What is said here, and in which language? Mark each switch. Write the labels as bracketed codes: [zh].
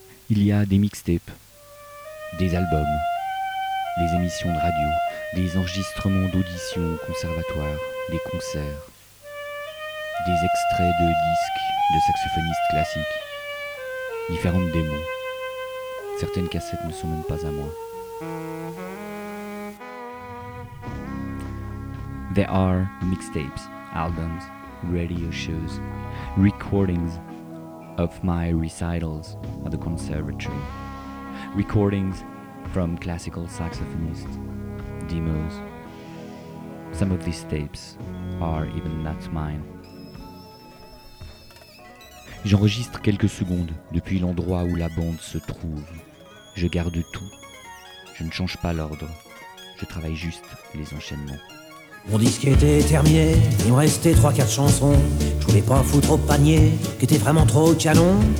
[fr] Il y a des mixtapes, des albums, des émissions de radio, des enregistrements d'auditions au conservatoire, des concerts, des extraits de disques de saxophonistes classiques, différentes démos. Certaines cassettes ne sont même pas à moi. [en] There are mixtapes, albums, radio shows, recordings of my recitals at the conservatory, recordings from classical saxophonists, demos. Some of these tapes are even not mine. [fr] J'enregistre quelques secondes depuis l'endroit où la bande se trouve. Je garde tout. Je ne change pas l'ordre. Je travaille juste les enchaînements. Mon disque était terminé, il me restait 3-4 chansons. Je voulais pas foutre au panier, qui était vraiment trop canon.